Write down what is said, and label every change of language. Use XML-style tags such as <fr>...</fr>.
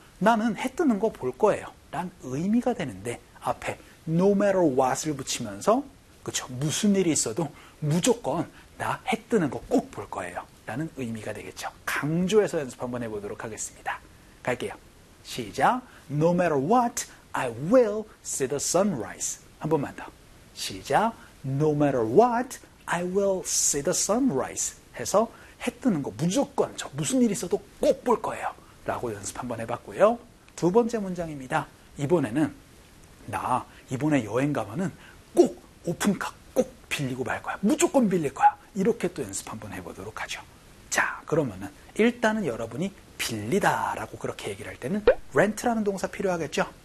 <ko>나는 해 뜨는 거 볼 거예요 라는 의미가 되는데 앞에</ko> <en>no matter what</en> <ko>을 붙이면서 그쵸? 무슨 일이 있어도 무조건 나 해 뜨는 거 꼭 볼 거예요 라는 의미가 되겠죠. 강조해서 연습 한번 해보도록 하겠습니다. 갈게요. 시작.</ko> <en>No matter what, I will see the sunrise.</en> <ko>한 번만 더. 시작.</ko> <en>No matter what, I will see the sunrise.</en> <ko>해서 해 뜨는 거 무조건 저 무슨 일이 있어도 꼭 볼 거예요 라고 연습 한번 해봤고요. 두 번째 문장입니다. 이번에는 나 이번에 여행 가면은 꼭 오픈카 꼭 빌리고 말 거야. 무조건 빌릴 거야. 이렇게 또 연습 한번 해보도록 하죠. 자, 그러면은 일단은 여러분이 빌리다 라고 그렇게 얘기를 할 때는 rent라는 동사 필요하겠죠.</ko>